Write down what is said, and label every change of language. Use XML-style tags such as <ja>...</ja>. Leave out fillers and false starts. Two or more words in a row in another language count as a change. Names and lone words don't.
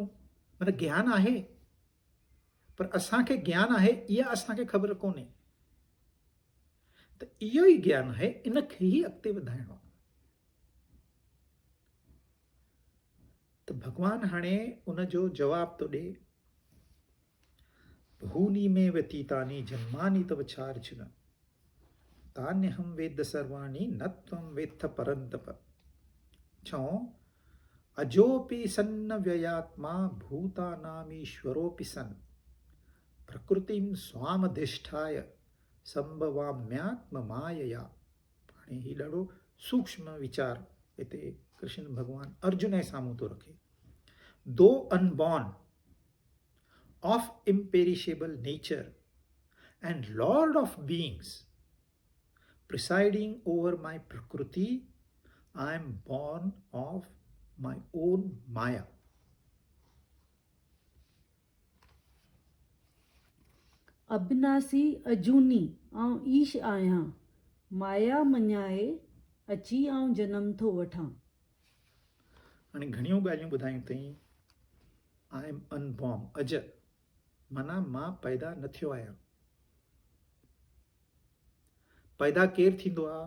<sd>माना ज्ञान आहे, पर असांखे ज्ञान आहे इहा असांखे ख़बर कोन्हे। त इहो ई ज्ञान आहे, इनखे ई अॻिते वधाइणो आहे। त भॻवानु हाणे उनजो जवाबु थो ॾे,</sd> <sa>बहूनि में व्यतीतानि जन्मानि तव चार्जुन तान्यहं वेद सर्वाणि न त्वं वेत्थ परन्तप। चओ अजोपि सन्न व्ययात्मा भूतानामीश्वरोऽपि सन् प्रकृतिं स्वामधिष्ठाय संभवाम्यात्म मायया।</sa> <sd>हाणे ही ॾाढो सूक्ष्म वीचार हिते कृष्ण भॻवानु अर्जुन जे साम्हूं थो रखे।</sd> <en>Though unborn of imperishable nature and Lord of beings, presiding over my Prakriti, I am born of my own Maya.</en> <sd>अबिनासी अजूनी आऊं ईश आहियां, माया मञाए अची आऊं जनम थो वठां। हाणे घणियूं ॻाल्हियूं ॿुधायूं अथई।</sd> <en>I am unborn,</en> <sd>अज माना मां पैदा न थियो आहियां। पैदा केरु थींदो आहे?</sd>